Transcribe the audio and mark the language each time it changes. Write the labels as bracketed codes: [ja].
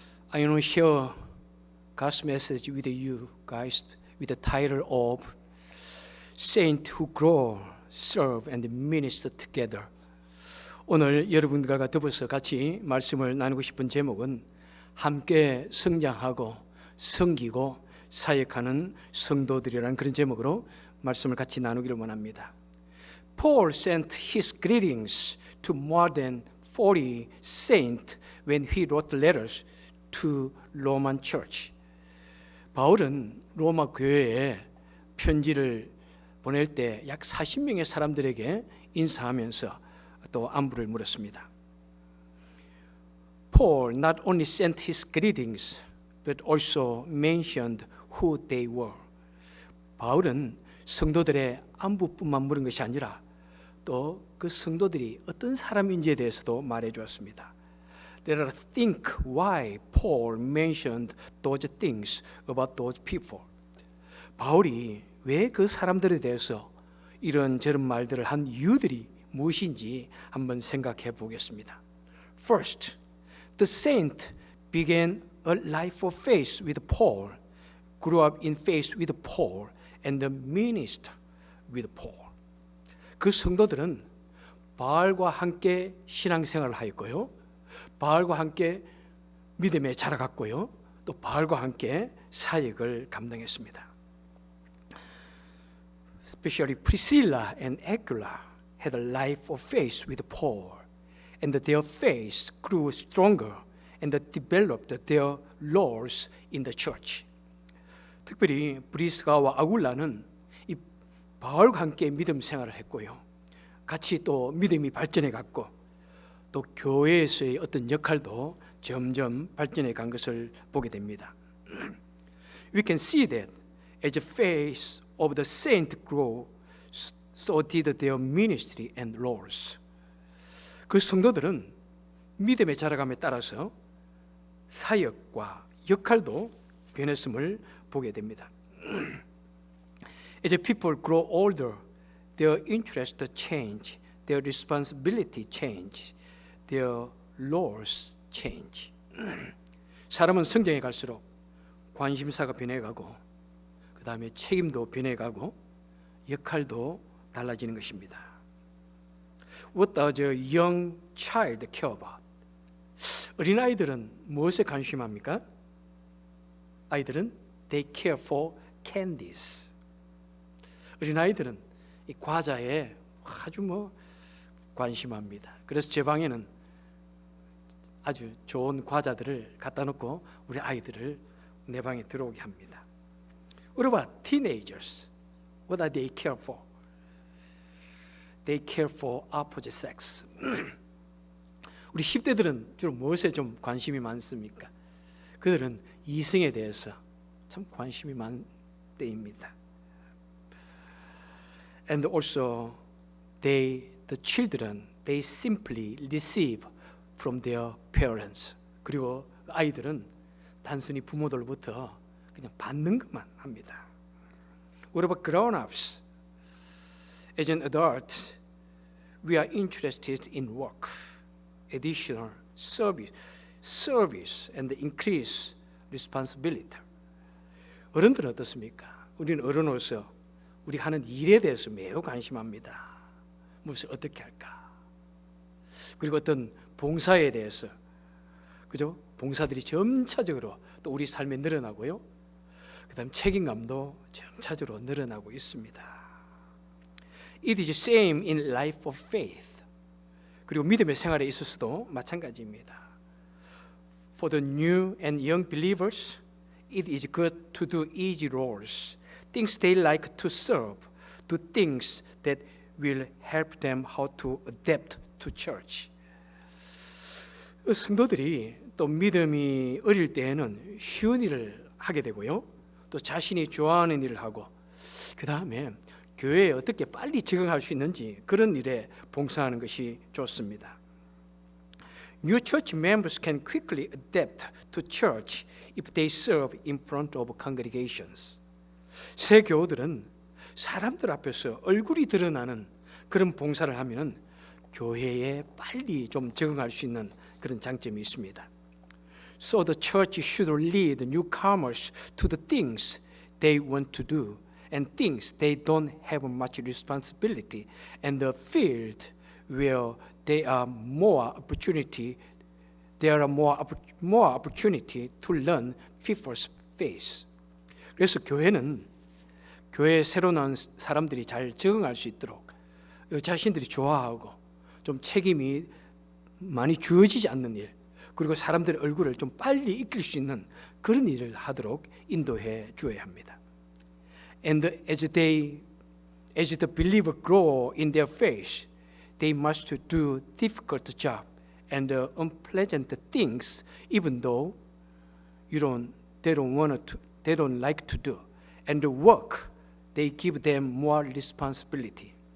[en] I want to share God's message with you guys with the title of Saints Who Grow, Serve and Minister Together. [ko] 오늘 여러분들과 더불어서 같이 말씀을 나누고 싶은 제목은 함께 성장하고 섬기고 사역하는 성도들이라는 그런 제목으로 말씀을 같이 나누기를 원합니다. [en] Paul sent his greetings to more than 40 saints when he wrote letters to Roman church. [ko] 바울은 로마 교회에 편지를 보낼 때 약 40명의 사람들에게 인사하면서 또 안부를 물었습니다. [en] Paul not only sent his greetings but also mentioned who they were. [ko] 바울은 성도들의 안부뿐만 물은 것이 아니라 또 그 성도들이 어떤 사람인지에 대해서도 말해 주었습니다. [en] Let us think why Paul mentioned those things about those people. [ko] 바울이 왜 그 사람들에 대해서 이런저런 말들을 한 이유들이 무엇인지 한번 생각해 보겠습니다. [en] First, the saint began a life of faith with Paul, grew up in faith with Paul, and ministered with Paul. [ko] 그 성도들은 바울과 함께 신앙생활을 하였고요, 바울과 함께 믿음에 자라갔고요, 또 바울과 함께 사역을 감당했습니다. [en] Especially Priscilla and Aquila had a life of faith with Paul, and their faith grew stronger and developed their roles in the church. [ko] 특별히 브리스가와 아굴라는 이 바울과 함께 믿음 생활을 했고요, 같이 또 믿음이 발전해 갔고 또 교회에서의 어떤 역할도 점점 발전해 간 것을 보게 됩니다. [en] We can see that as the faith of the saint grew, so did their ministry and roles. [ko] 그 성도들은 믿음의 자라감에 따라서 사역과 역할도 변했음을 보게 됩니다. [en] As people grow older, their interests change, their responsibility change, their roles change. [ko] 사람은 성장해 갈수록 관심사가 변해가고 그 다음에 책임도 변해가고 역할도 달라지는 것입니다. [en] What does a young child care about? [ko] 어린아이들은 무엇에 관심합니까? 아이들은 [en] they care for candies. [ko] 어린아이들은 이 과자에 아주 관심합니다. 그래서 제 방에는 아주 좋은 과자들을 갖다 놓고 우리 아이들을 내 방에 들어오게 합니다. [en] What about teenagers? What are they care for? They care for opposite sex. [ko] 우리 10대들은 주로 무엇에 좀 관심이 많습니까? 그들은 이성에 대해서 참 관심이 많은 때입니다. [en] And also the children, they simply receive from their parents. [ko] 그리고 아이들은 단순히 부모들로부터 그냥 받는 것만 합니다. [en] What about grown-ups? As an adult, we are interested in work, additional service and increased responsibility. [ko] 어른들은 어떻습니까? 우리는 어른으로서 우리 하는 일에 대해서 매우 관심합니다. 무엇을 어떻게 할까? 그리고 어떤 봉사에 대해서, 그죠? 봉사들이 점차적으로 또 우리 삶에 늘어나고요. 그다음 책임감도 점차적으로 늘어나고 있습니다. [en] It is same in life of faith. [ko] 그리고 믿음의 생활에 있어서도 마찬가지입니다. [en] For the new and young believers, it is good to do easy roles, things they like to serve, do things that will help them how to adapt to church. [ko] 성도들이 또 믿음이 어릴 때에는 쉬운 일을 하게 되고요, 또 자신이 좋아하는 일을 하고 그 다음에 교회에 어떻게 빨리 적응할 수 있는지 그런 일에 봉사하는 것이 좋습니다. [en] New church members can quickly adapt to church if they serve in front of congregations. [ko] 새 교우들은 사람들 앞에서 얼굴이 드러나는 그런 봉사를 하면 교회에 빨리 좀 적응할 수 있는 그런 장점이 있습니다. [en] So the church should lead newcomers to the things they want to do and things they don't have much responsibility, and the field where there are more opportunity to learn people's faith. [ko] 그래서 교회에 새로 나온 사람들이 잘 적응할 수 있도록 자신들이 좋아하고 좀 책임이 많이 주어지지 않는 일, 그리고 사람들의 얼굴을 좀 빨리 익힐 수 있는 그런 일을 하도록 인도해 주어야 합니다. [en] And as the believer grow in their faith, they must do difficult job and unpleasant things, even though they don't like to do, and the work they give them more responsibility.